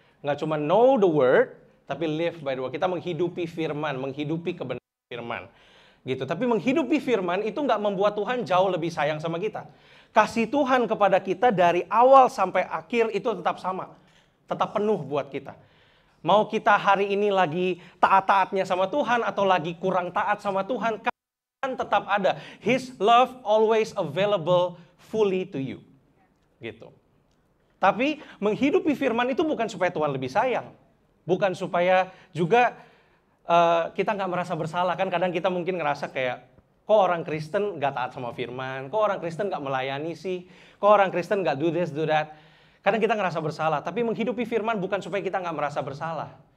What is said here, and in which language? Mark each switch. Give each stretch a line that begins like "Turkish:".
Indonesian: Nggak cuma
English: know the word, tapi live by the word.
Indonesian: Kita menghidupi firman, menghidupi kebenaran firman. Gitu. Tapi menghidupi firman itu nggak membuat Tuhan jauh lebih sayang sama kita. Kasih Tuhan kepada kita dari awal sampai akhir itu tetap sama. Tetap penuh buat kita. Mau kita hari ini lagi taat-taatnya sama Tuhan atau lagi kurang taat sama Tuhan, kan tetap ada.
English: His love always available fully to you.
Indonesian: Gitu. Tapi menghidupi firman itu bukan supaya Tuhan lebih sayang. Bukan supaya juga kita nggak merasa bersalah. Kan kadang kita mungkin ngerasa kayak, kok orang Kristen nggak taat sama firman? Kok orang Kristen nggak melayani sih? Kok orang Kristen nggak
English: do this, do that?
Indonesian: Kadang kita ngerasa bersalah. Tapi menghidupi firman bukan supaya kita nggak merasa bersalah.